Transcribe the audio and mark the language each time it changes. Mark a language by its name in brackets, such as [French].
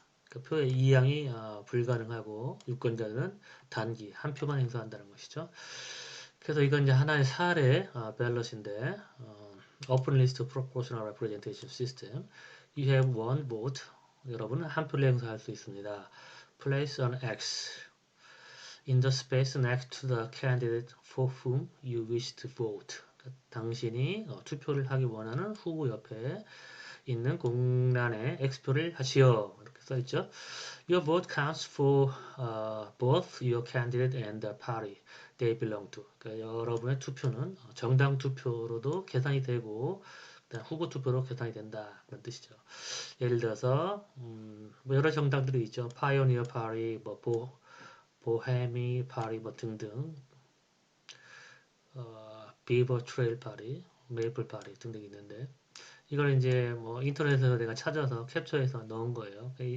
[Korean] 그 표의 이양이 불가능하고 유권자는 단기 한 표만 행사한다는 것이죠. 그래서 이건 이제 하나의 사례 밸럿인데 [English] open list proportional representation system. You have one vote. [Korean] 여러분은 한 표를 행사할 수 있습니다. [English] Place an X in the space next to the candidate for whom you wish to vote. [Korean] 당신이 투표를 하기 원하는 후보 옆에 있는 공란에 X표를 하시오. 이렇게 써있죠. [English] Your vote counts for both your candidate and the party they belong to. [Korean] 그러니까 여러분의 투표는 정당 투표로도 계산이 되고 후보 투표로 계산이 된다. 그런 뜻이죠. 예를 들어서 뭐 여러 정당들이 있죠. 파이오니어 파리, 뭐 보헤미 파리 뭐 등등 비버 트레일 파리, 메이플 파리 등등 있는데 이걸 이제 뭐 인터넷에서 내가 찾아서 캡처해서 넣은 거예요.